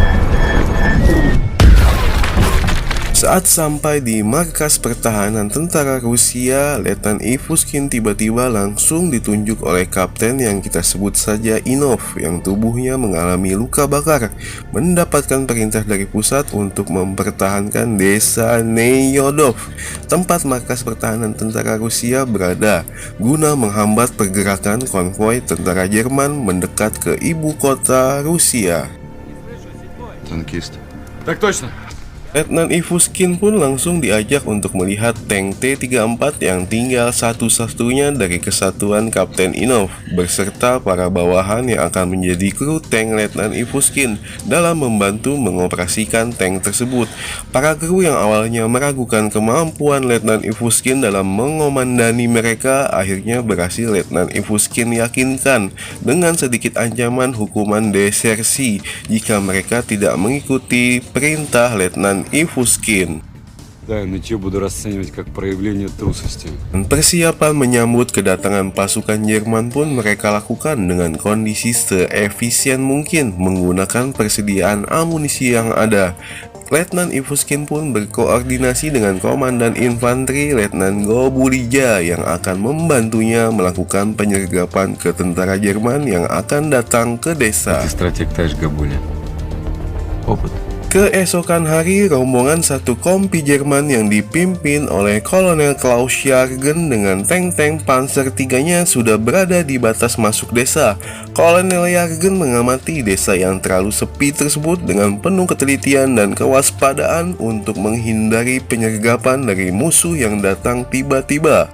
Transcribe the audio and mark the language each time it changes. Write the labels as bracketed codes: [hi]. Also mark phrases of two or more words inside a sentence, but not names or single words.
[id] Saat sampai di markas pertahanan tentara Rusia, Letnan Ivuskin tiba-tiba langsung ditunjuk oleh kapten yang kita sebut saja Inov, yang tubuhnya mengalami luka bakar, mendapatkan perintah dari pusat untuk mempertahankan desa Neyodov, tempat markas pertahanan tentara Rusia berada, guna menghambat pergerakan konvoi tentara Jerman mendekat ke ibu kota Rusia. [ru] Танкист. Так точно. [id] Letnan Ivuskin pun langsung diajak untuk melihat tank T-34 yang tinggal satu-satunya dari kesatuan Kapten Inov beserta para bawahan yang akan menjadi kru tank Letnan Ivuskin dalam membantu mengoperasikan tank tersebut. Para kru yang awalnya meragukan kemampuan Letnan Ivuskin dalam mengomandani mereka akhirnya berhasil Letnan Ivuskin yakinkan dengan sedikit ancaman hukuman desersi jika mereka tidak mengikuti perintah Letnan Ivuskin. [ru] Да, нытье буду расценивать как проявление трусости. [id] Dan persiapan menyambut kedatangan pasukan Jerman pun mereka lakukan dengan kondisi seefisien mungkin menggunakan persediaan amunisi yang ada. Letnan Ivuskin pun berkoordinasi dengan komandan infanteri Letnan Gobulija yang akan membantunya melakukan penyergapan ke tentara Jerman yang akan datang ke desa. [ru] Ты стратег Таш Габуля. Опыт. [id] Keesokan hari, rombongan satu kompi Jerman yang dipimpin oleh Kolonel Klaus Jargen dengan tank-tank Panzer III-nya sudah berada di batas masuk desa. Kolonel Jargen mengamati desa yang terlalu sepi tersebut dengan penuh ketelitian dan kewaspadaan untuk menghindari penyergapan dari musuh yang datang tiba-tiba.